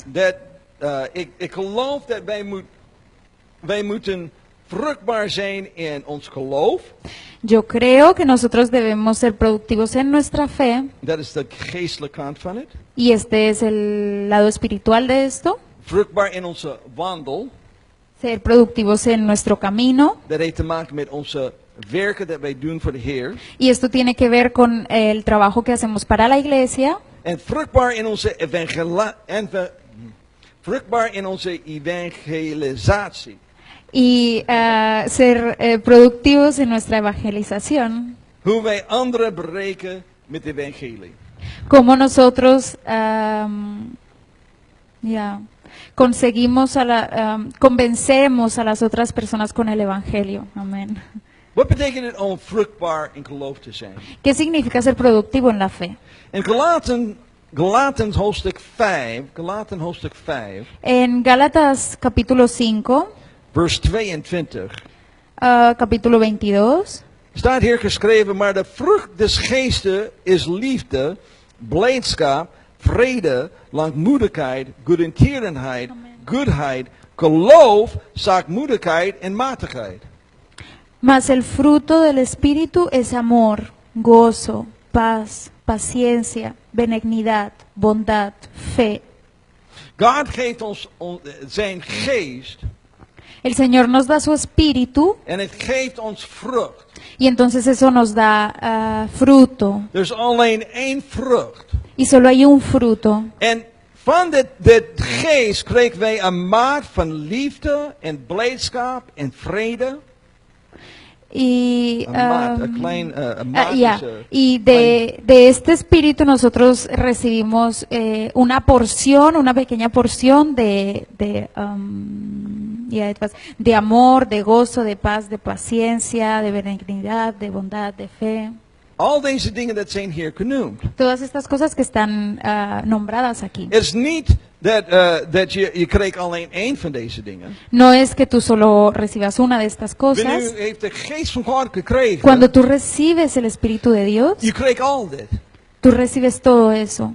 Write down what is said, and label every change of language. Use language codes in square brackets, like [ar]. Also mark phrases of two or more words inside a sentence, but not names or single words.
[nl] Dat, ik geloof dat wij moeten vruchtbaar zijn in ons geloof. [es] Yo creo que nosotros debemos ser productivos en nuestra fe [nl] Dat is de geestelijke kant van het. [es] y este es el lado espiritual de esto. [nl] Vruchtbaar in onze wandel. [es] Ser productivos en nuestro camino [nl] Dat heeft te maken met onze werken dat wij doen voor de Heer. [es] y esto tiene que ver con el trabajo que hacemos para la iglesia. [nl] En vruchtbaar in onze vruchtbaar in onze evangelisatie. [es] Y ser productivos en nuestra evangelización, [nl] Hoe wij anderen bereiken met het evangelie. [es] como nosotros conseguimos convencemos a las otras personas con el evangelio. Amén. [nl] Wat betekent het om vruchtbaar in geloof te zijn? [es] ¿Qué significa ser productivo en la fe? [nl] In Galaten hoofdstuk 5, Galaten hoofdstuk 5, [es] En Gálatas capítulo 5, [nl] vers 22, [es] capítulo 22, [nl] staat hier geschreven, maar de vrucht des geestes is liefde, blijdschap, vrede, langmoedigheid, goedertierenheid, goedheid, geloof, zachtmoedigheid en matigheid. [es] mas el fruto del Espíritu es amor, gozo, paz, paciencia, benignidad, bondad, fe. [nl] God geeft ons zijn geest [es] El Señor nos da su Espíritu [nl] en het geeft ons vrucht. [es] y entonces eso nos da fruto. [nl] Er is alleen één vrucht. [es] Y solo hay un fruto. [nl] En van dit geest kregen wij een maat van liefde en blijdschap en vrede. [es] Y, [nl] Een maat, een maat [es] ya. [nl] is, [es] Y de este Espíritu nosotros recibimos una porción, una pequeña porción de amor, de gozo, de paz, de paciencia, de benignidad, de bondad, de fe. [nl] Al deze dingen dat zijn hier genoemd. [es] Todas estas cosas que están nombradas aquí. [nl] Het is niet dat je kreeg alleen één van deze dingen. [es] No es que tú solo recibas una de estas cosas. [nl] Wanneer u heeft de geest van God gekregen, [es] Cuando tú recibes el Espíritu de Dios, [nl] je kreeg al dit. [es] tú recibes todo eso.